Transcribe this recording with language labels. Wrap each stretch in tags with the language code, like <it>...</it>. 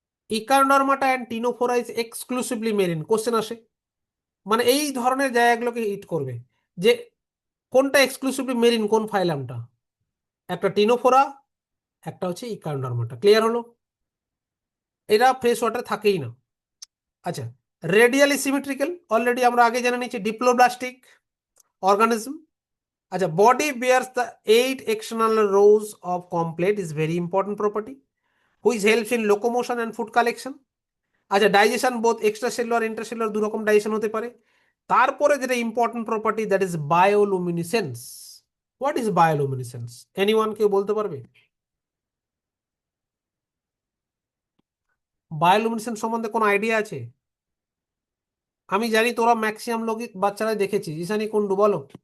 <en>Echinodermata and Ctenophora is exclusively marine.</en> <bn>Question আসে, মানে এই ধরনের জায়গাগুলোকে হিট করবে, যে কোনটা এক্সক্লুসিভলি মেরিন, কোন ফাইলামটা। একটা টিনোফোরা, একটা হচ্ছে ইকানোডার্মাটা। ক্লিয়ার হলো? এরা ফ্রেশ ওয়াটার থাকেই না। আচ্ছা, রেডিয়ালি সিমেট্রিক্যাল অলরেডি আমরা আগে জেনে নিচ্ছি, ডিপ্লোব্লাস্টিক অর্গানিজম।</bn> <en>আচ্ছা, body bears the 8 external rows of complete is very important property which helps in locomotion and food collection.</en> <bn>আচ্ছা, ডাইজেশন বোথ এক্সট্রাসেলুলার ইন্টারসেলুলার দু রকম ডাইজেশন হতে পারে। তারপরে যেটা important property,</bn> <en>That is bioluminescence. What is bioluminescence, anyone</en> <bn>কেউ বলতে পারবে? বায়োলুমিনেসেন্স সম্বন্ধে কোনো আইডিয়া আছে? আমি জানি তোরা ম্যাক্সিমাম লোক বাচ্চারা দেখেছি, ঈশানী কুন্ডু বলো।</bn>